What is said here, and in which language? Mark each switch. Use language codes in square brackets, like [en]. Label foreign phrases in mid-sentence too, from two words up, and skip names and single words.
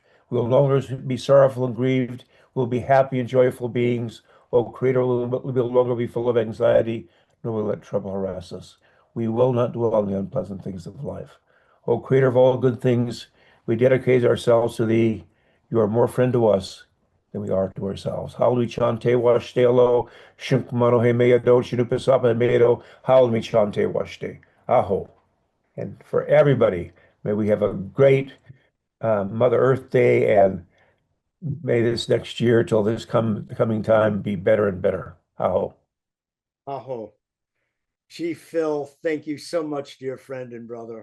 [en] We will no longer be sorrowful and grieved. We will be happy and joyful beings. O Creator, we will no longer be full of anxiety, nor will let trouble harass us. We will not dwell on the unpleasant things of life. O Creator of all good things, we dedicate ourselves to thee. You are more friend to us than we are to ourselves. [lkt] Haole chante washtelo, shinkmano he meado, shinupasapa meado, haole chante washte. Aho. [en] And for everybody, may we have a great Mother Earth Day, and may this next year till this coming time be better and better. Aho. Aho. Chief Phil, thank you so much, dear friend and brother.